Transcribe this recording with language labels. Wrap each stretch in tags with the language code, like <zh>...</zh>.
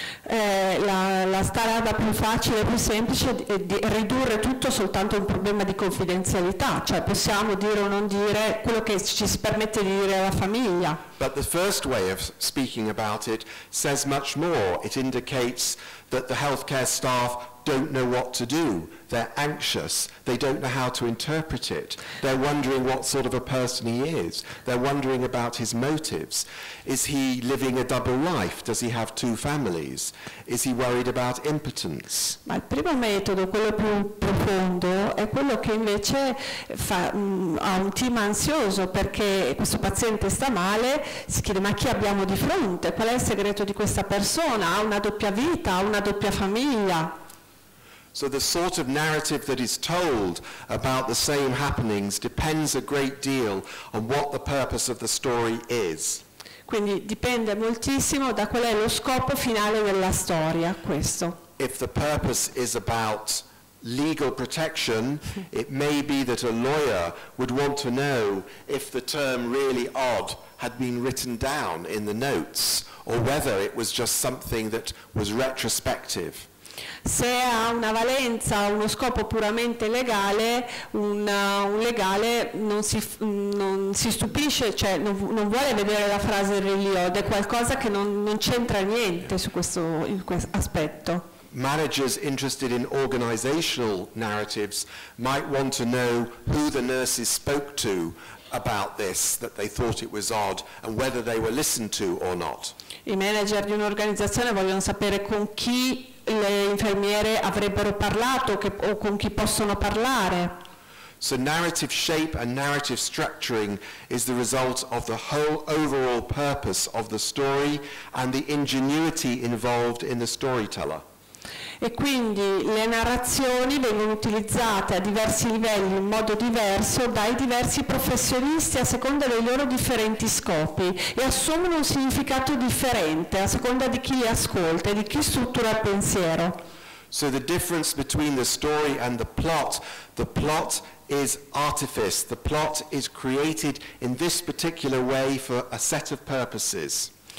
<it>La strada più facile e più semplice è di ridurre tutto soltanto a un problema di confidenzialità, cioè possiamo dire o non dire quello che ci si permette di dire alla famiglia.</it> <en>But the first way of speaking about it says much more. It indicates that the healthcare staff don't know what to do. They're anxious. They don't know how to interpret it. They're wondering what sort of a person he is. They're wondering about his motives. Is he living a double life? Does he have two families? Is he worried about impotence?</en> <it>Ma il primo metodo, quello più profondo, è quello che invece ha un team ansioso perché questo paziente sta male, si chiede ma chi abbiamo di fronte? Qual è il segreto di questa persona? Ha una doppia vita? Ha una doppia famiglia?</it> <en>So the sort of narrative that is told about the same happenings depends a great deal on what the purpose of the story is.</en> <it>Quindi dipende moltissimo da qual è lo scopo finale della storia, questo.</it> <en>If the purpose is about legal protection, it may be that a lawyer would want to know if the term really odd had been written down in the notes, or whether it was just something that was retrospective.</en> <it>Se ha una valenza, uno scopo puramente legale, un legale non si stupisce, cioè non vuole vedere la frase</it> <en>really odd,</en> <it>è qualcosa che non c'entra niente su questo aspetto.</it> <en>Managers interested in organizational narratives might want to know who the nurses spoke to about this, that they thought it was odd, and whether they were listened to or not.</en> <it>I manager di un'organizzazione vogliono sapere con chi le infermiere avrebbero parlato o con chi possono parlare.</it> <en>So narrative shape and narrative structuring is the result of the whole overall purpose of the story and the ingenuity involved in the storyteller.</en> <it>E quindi le narrazioni vengono utilizzate a diversi livelli in modo diverso dai diversi professionisti a seconda dei loro differenti scopi e assumono un significato differente a seconda di chi li ascolta e di chi struttura il pensiero.</it> <en>So the difference between the story and the plot is artifice. The plot is created in this particular way for a set of purposes.</en>